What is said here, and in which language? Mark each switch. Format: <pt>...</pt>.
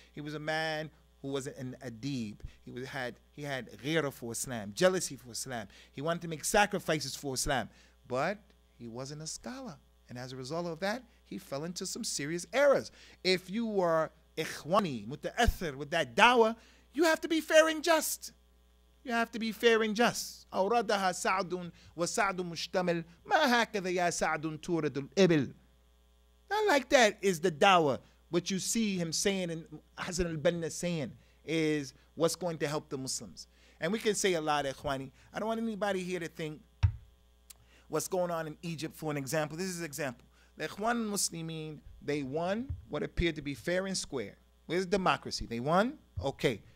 <en>He was a man who was an adib. He had ghira for Islam, jealousy for Islam. He wanted to make sacrifices for Islam. But he wasn't a scholar. And as a result of that, he fell into some serious errors. If you were ikhwani, muta'athir with that dawah, you have to be fair and just. You have to be fair and just.</en> <ar>أوردها سعد وسعد مشتمل ما هكذا يا سعد تورد الإبل.</ar> <en>Not like that is the dawah. What you see him saying and Hassan al-Banna saying is what's going to help the Muslims. And we can say a lot, ikhwani. I don't want anybody here to think what's going on in Egypt, for an example. This is an example. The Ikhwan Muslimin, they won what appeared to be fair and square. Where's democracy? They won? Okay.</en>